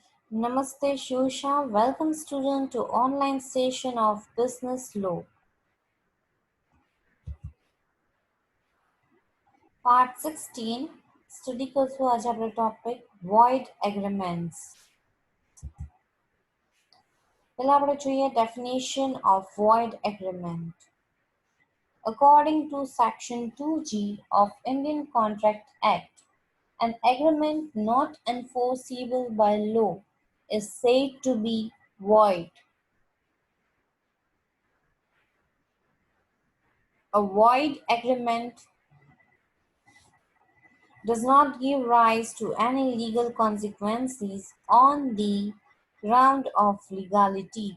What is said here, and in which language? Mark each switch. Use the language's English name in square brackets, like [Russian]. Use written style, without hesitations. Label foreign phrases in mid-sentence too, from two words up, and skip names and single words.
[English] Namaste Shusha, welcome student to online session of Business Law. [Gujarati] Part 16, study કરશું આજે આપણો topic [English] void agreements. [Gujarati] પહેલા આપણે જોઈએ [English] definition of void agreement. According to section 2G of Indian Contract Act, an agreement not enforceable by law is said to be void. A void agreement does not give rise to any legal consequences on the ground of legality.